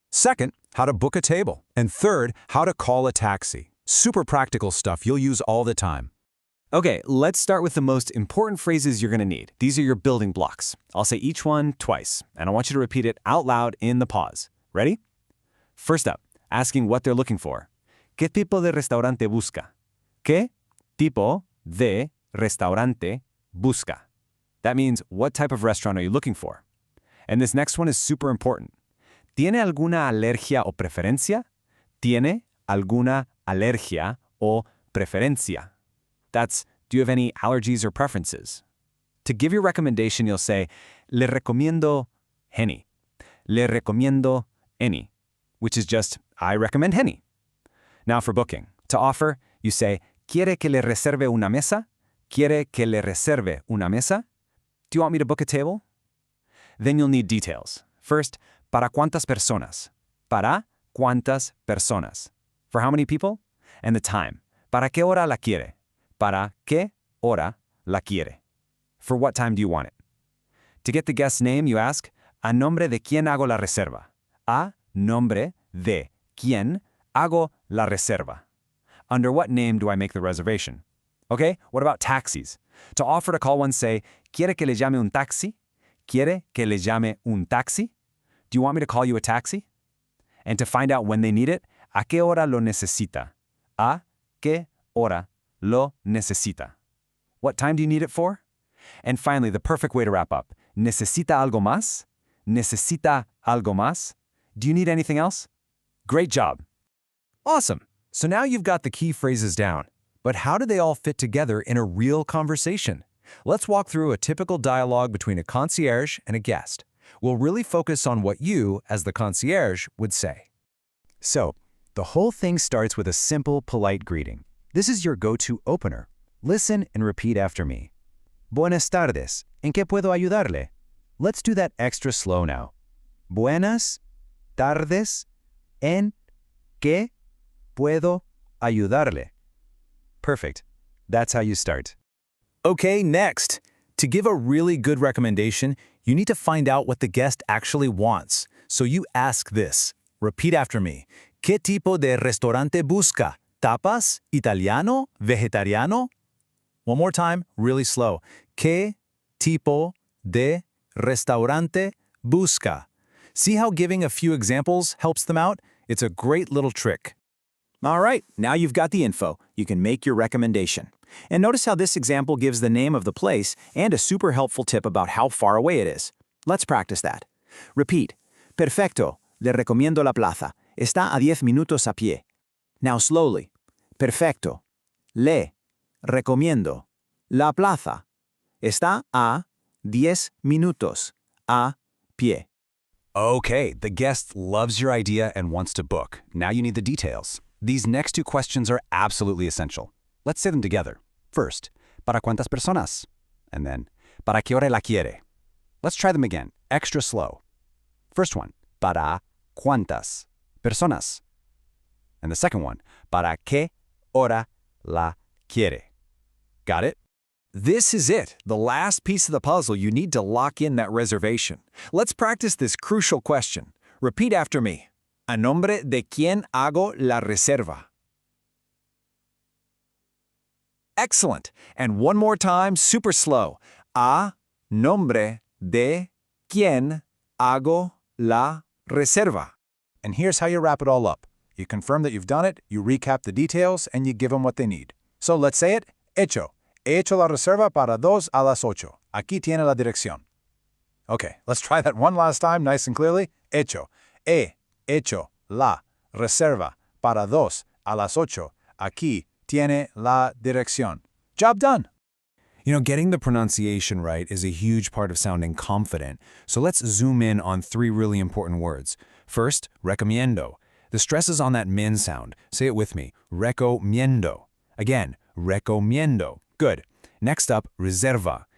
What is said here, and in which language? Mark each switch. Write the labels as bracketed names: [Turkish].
[English] Second, how to book a table. And third, how to call a taxi. Super practical stuff you'll use all the time. Okay, let's start with the most important phrases you're going to need. These are your building blocks. I'll say each one twice, and I want you to repeat it out loud in the pause. Ready? First up, asking what they're looking for. [Spanish] ¿Qué tipo de restaurante busca? ¿Qué tipo de restaurante busca? [English] That means, what type of restaurant are you looking for? And this next one is super important. [Spanish] ¿Tiene alguna alergia o preferencia? ¿Tiene alguna alergia o preferencia? [English] That's, do you have any allergies or preferences? To give your recommendation, you'll say, [Spanish] le recomiendo Henny. Le recomiendo any, [English] which is just, I recommend Henny. Now for booking. To offer, you say, [Spanish] ¿Quiere que le reserve una mesa? ¿Quiere que le reserve una mesa? [English] Do you want me to book a table? Then you'll need details. First, [Spanish] ¿para cuántas personas? ¿Para cuántas personas? [English] For how many people? And the time. [Spanish] ¿Para qué hora la quiere? ¿Para qué hora la quiere? [English] For what time do you want it? To get the guest's name, you ask, [Spanish] ¿A nombre de quién hago la reserva? ¿A nombre de quién hago la reserva? [English] Under what name do I make the reservation? Okay, what about taxis? To offer to call one, say, [Spanish] ¿Quiere que le llame un taxi? ¿Quiere que le llame un taxi? [English] Do you want me to call you a taxi? And to find out when they need it, [Spanish] ¿A qué hora lo necesita? ¿A qué hora lo necesita? [English] What time do you need it for? And finally, the perfect way to wrap up. [Spanish] ¿Necesita algo más? ¿Necesita algo más? [English] Do you need anything else? Great job. Awesome. So now you've got the key phrases down. But how do they all fit together in a real conversation? Let's walk through a typical dialogue between a concierge and a guest. We'll really focus on what you, as the concierge, would say. So, the whole thing starts with a simple, polite greeting. This is your go-to opener. Listen and repeat after me. [Spanish] Buenas tardes. ¿En qué puedo ayudarle? [English] Let's do that extra slow now. [Spanish] Buenas tardes. ¿En qué puedo ayudarle? [English] Perfect. That's how you start. Okay, next. To give a really good recommendation, you need to find out what the guest actually wants. So you ask this. Repeat after me. [Spanish] ¿Qué tipo de restaurante busca? ¿Tapas? ¿Italiano? ¿Vegetariano? [English] One more time, really slow. [Spanish] ¿Qué tipo de restaurante busca? [English] See how giving a few examples helps them out? It's a great little trick. All right, now you've got the info. You can make your recommendation. And notice how this example gives the name of the place and a super helpful tip about how far away it is. Let's practice that. Repeat. [Spanish] Perfecto. Le recomiendo la plaza. Está a 10 minutos a pie. [English] Now slowly. [Spanish] Perfecto. Le recomiendo la plaza. Está a 10 minutos a pie. [English] Okay, the guest loves your idea and wants to book. Now you need the details. These next 2 questions are absolutely essential. Let's say them together. First, [Spanish] ¿para cuántas personas? [English] And then, [Spanish] ¿para qué hora la quiere? [English] Let's try them again, extra slow. First one, [Spanish] ¿para cuántas personas? [English] And the second one, [Spanish] ¿para qué hora la quiere? [English] Got it? This is it, the last piece of the puzzle you need to lock in that reservation. Let's practice this crucial question. Repeat after me. [Spanish] ¿A nombre de quién hago la reserva? [English] Excellent. And one more time, super slow. [Spanish] ¿A nombre de quién hago la reserva? [English] And here's how you wrap it all up. You confirm that you've done it, you recap the details, and you give them what they need. So let's say it. [Spanish] Hecho. He hecho la reserva para 2 a las 8. Aquí tiene la dirección. [English] Okay, let's try that one last time, nice and clearly. [Spanish] Hecho. He hecho la reserva para 2 a las 8. Aquí tiene la dirección. [English] Job done. Getting the pronunciation right is a huge part of sounding confident, so let's zoom in on 3 really important words. First, recomiendo. The stress is on that min sound. Say it with me, recomiendo. Again, recomiendo. Good. Next up, reserva.